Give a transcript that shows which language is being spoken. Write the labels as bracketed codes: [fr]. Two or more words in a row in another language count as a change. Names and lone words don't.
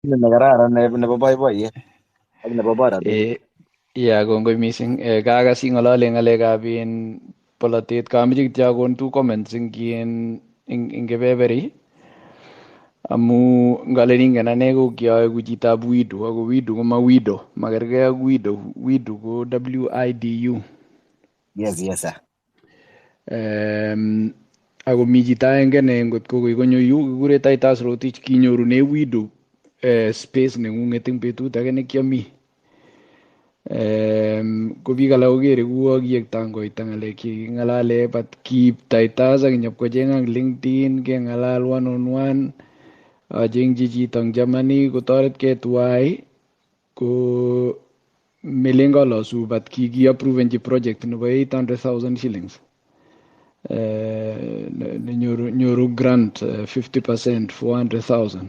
[kln] nekararan nebo boiboiyet ak nebo borotet. Kongoi mising. Kakas ing'olole ng'alekab polotet. Kameche kityo akon [en] two comments [kln] ing kebeberi amu ngalen ingen ane ko kiaeku chitab WIDU ako WIDU ko ma WIDO, makergei ak WIDO. WIDU ko WIDU. [en] Yes sir. [kln] Ako mi chito agenge ne ngot ko koi konyo yu kikure Titus Rotich, kinyorune WIDU space neng'ung'et eng betut age nekiami. Ko biik alak kokere kuo kiek tangoita ng'alek cheking'alale, but kiip Titus ak nyipkocheng ang LinkedIn keng'alal [en] one on one. [kln] Achengchi chito eng Germany kotoretkei tuwai ko melen kalosu, but kikiapprovenchi project nebo 800,000 shillings. Nyoru grant 50% 400,000.